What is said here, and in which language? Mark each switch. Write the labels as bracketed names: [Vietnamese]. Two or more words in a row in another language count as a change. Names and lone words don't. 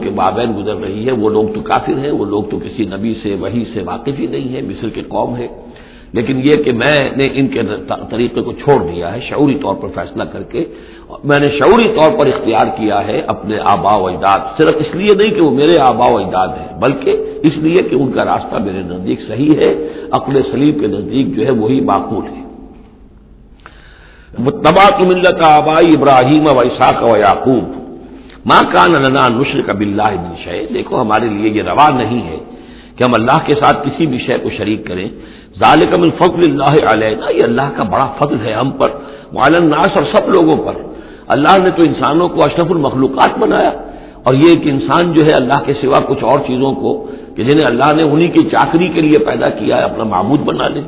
[Urdu] کے مابین گزر رہی ہے، وہ لوگ تو کافر ہیں، وہ لوگ تو کسی نبی سے وحی سے واقف ہی نہیں ہے، مصر کے قوم ہے، لیکن یہ کہ میں نے ان کے طریقے کو چھوڑ دیا ہے شعوری طور پر فیصلہ کر کے، میں نے شعوری طور پر اختیار کیا ہے اپنے آباء و اجداد، صرف اس لیے نہیں کہ وہ میرے آباء و اجداد ہیں، بلکہ اس لیے کہ ان کا راستہ میرے نزدیک صحیح ہے، عقل سلیم کے نزدیک جو ہے وہی معقول ہے۔ [Arabic] واتبعت ملت آبائی ابراہیم و اسحاق و یعقوب ما کان لنا ان نشرک باللہ من شیء، [Urdu] دیکھو ہمارے لیے یہ روا نہیں ہے کہ ہم اللہ کے ساتھ کسی بھی شے کو شریک کریں، [Arabic] ذالک من فضل اللہ علینا، [Urdu] یہ اللہ کا بڑا فضل ہے ہم پر، [Arabic] وعلی الناس، [Urdu] اور سب لوگوں پر۔ اللہ نے تو انسانوں کو اشرف المخلوقات بنایا، اور یہ کہ انسان جو ہے اللہ کے سوا کچھ اور چیزوں کو کہ جنہیں اللہ نے انہی کی چاکری کے لیے پیدا کیا ہے اپنا معبود بنا لے۔